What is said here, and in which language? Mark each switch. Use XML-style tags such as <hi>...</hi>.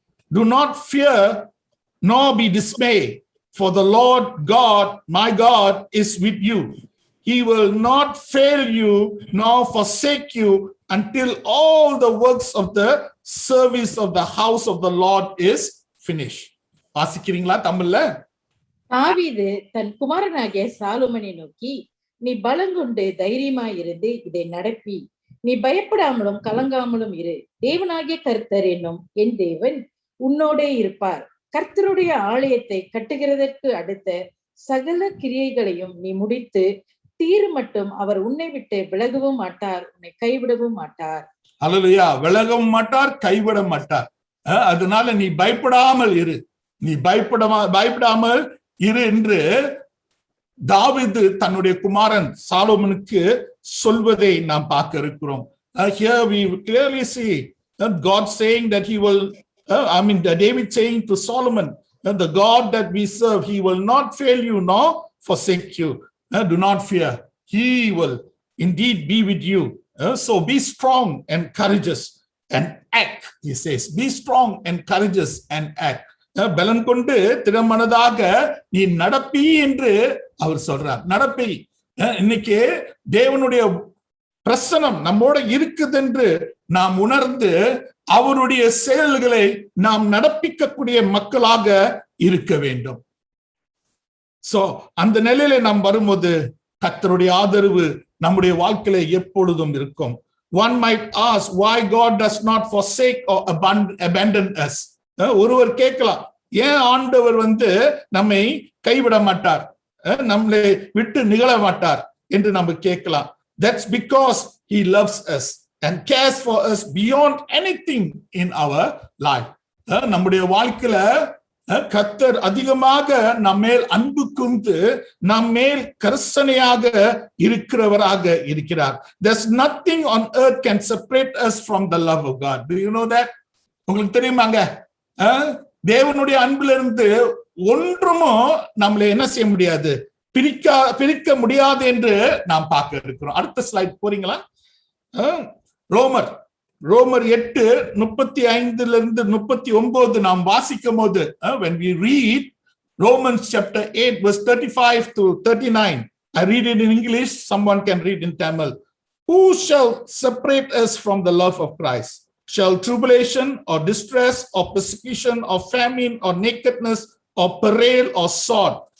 <en>Do not fear nor be dismayed, for the Lord God, my God, is with you. He will not fail you nor forsake you until all the works of the service of the house of the Lord is finished.</en> <ta>வாசிக்கிறீங்களா தமிழ்ல? தாவீது தன் குமாரனாகிய சாலோமனை நோக்கி, நீ பலங்கொண்டு தைரியமாயிருந்து இதை நடப்பி, நீ பயப்படாமலும் கலங்காமலும் இரு. தேவனாகிய கர்த்தர் என்னும் என் தேவன் உன்னோடே இருப்பார். கர்த்தருடைய ஆலயத்தை கட்டுகிறதற்கு அடுத்த சகல கிரியைகளையும் நீ முடித்து தீரு மட்டும் அவர் உன்னை விட்டு விலகவும் மாட்டார், உன்னை கைவிடவும் மாட்டார். அல்லேலூயா. விலகவும் மாட்டார், கைவிட மாட்டார். அதனால நீ பயப்படாமல் இரு, நீ பயப்படாமல் இரு என்று தாவீது தன்னுடைய குமாரன் சாலோமனுக்கு சொல்வதை நாம் பார்க்க இருக்கிறோம்.</ta> <en>Here we clearly see God saying that he will, David saying to Solomon, the God that we serve, he will not fail you nor forsake you. Do not fear. He will indeed be with you. So be strong and courageous and act, he says. Be strong and courageous and act.</en> <ta>பலன் கொண்டு திறமனதாக நீ நடப்பி என்று அவர் சொல்றார். நடப்பி. இன்னைக்கு தேவனுடைய பிரசனம் நம்மோட இருக்குது என்று நாம் உணர்ந்து அவருடைய செயல்களை நாம் நடப்பிக்கக்கூடிய மக்களாக இருக்க வேண்டும். சோ அந்த நிலையில நாம் வரும்போது கர்த்தருடைய ஆதரவு நம்முடைய வாழ்க்கையில எப்பொழுதும் இருக்கும்.</ta> <en>One might ask why God does not forsake or abandon us.</en> <ta>ஒருவர் கேட்கலாம், ஏன் ஆண்டவர் நம்மை கைவிட மாட்டார், நம்மளை விட்டு நிகழ மாட்டார் என்று நம்ம கேட்கலாம்.</ta> <en>That's because he loves us and cares for us beyond anything in our life.</en> <ta>நம்முடைய வாழ்க்கையில கர்த்தர் அதிகமாக நம்மேல் அன்பு கூர்ந்து நம்மேல் கரிசனையாக இருக்கிறவராக இருக்கிறார்.</ta> <en>There's nothing on earth can separate us from the love of God. Do you know that?</en> <ta>உங்களுக்கு தெரியுமாங்க, தேவனுடைய அன்பிலிருந்து ஒன்றுமோ நம்மளை என்ன செய்ய முடியாது, பிரிக்க முடியாது என்று நாம் பார்க்க இருக்கிறோம். அடுத்த ஸ்லைட் போறீங்களா?</ta> <en>ரோமர் 8:35 நாம் வாசிக்கும் போது, when we read Romans chapter 8 verse 35 to 39, I read it in English, someone can read in Tamil. Who shall separate us from the love of Christ? Shall tribulation or distress or persecution or famine or nakedness or peril or sword?</en>